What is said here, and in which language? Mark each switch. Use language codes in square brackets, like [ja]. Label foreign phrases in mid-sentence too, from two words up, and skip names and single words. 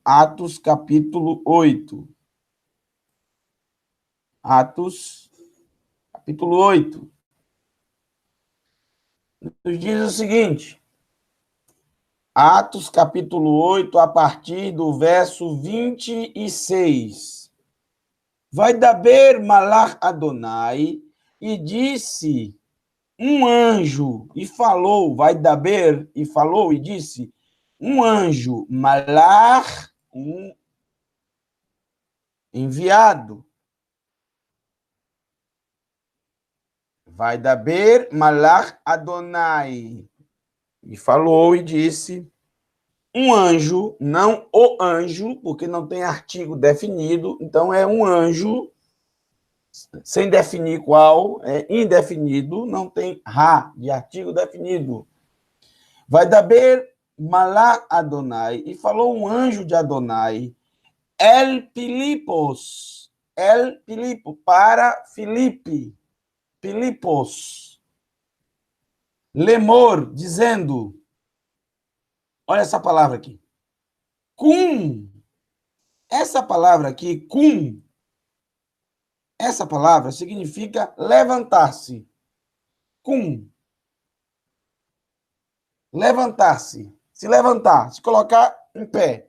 [pt] Atos, capítulo 8. Atos, capítulo 8. Nos diz o seguinte: Atos, capítulo 8, a partir do verso 26. [he] וידבר מלאך ה, [pt] e disse um anjo, e falou, [he] וידבר, [pt] e falou, e disse, um anjo, malach, um enviado. [he] וידבר מלאך ה. [pt] E falou e disse, um anjo, não o anjo, porque não tem artigo definido, então é um anjo, sem definir qual, é indefinido, não tem ra de artigo definido. [he] וידבר מלאך ה, [pt] e falou um anjo de Adonai, Filipos, para Filipe, Filipos, lemor, dizendo, olha essa palavra aqui, cum, essa palavra aqui, cum, essa palavra significa levantar-se, cum, levantar-se, se levantar, se colocar em pé.